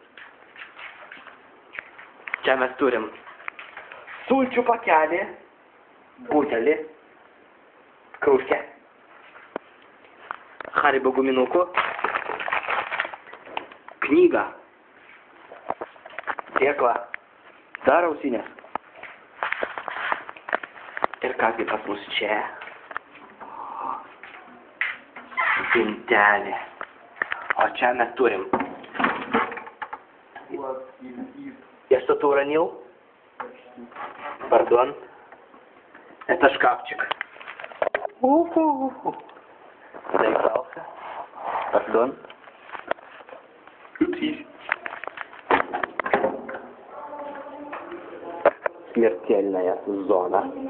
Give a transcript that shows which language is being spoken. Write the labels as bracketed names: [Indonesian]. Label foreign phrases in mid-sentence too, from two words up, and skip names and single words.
[Lithuanian] Čia mes turim sulčių pakelį, butelį, krūžkę, Haribo guminukų, knygą, dėklą, dar ausinės. Ir kągi pas mus čia? Pintelė. O čia mes turim. [Russian] Я что-то уронил? Пардон. Это шкафчик. Заигрался. Пардон. Смертельная зона.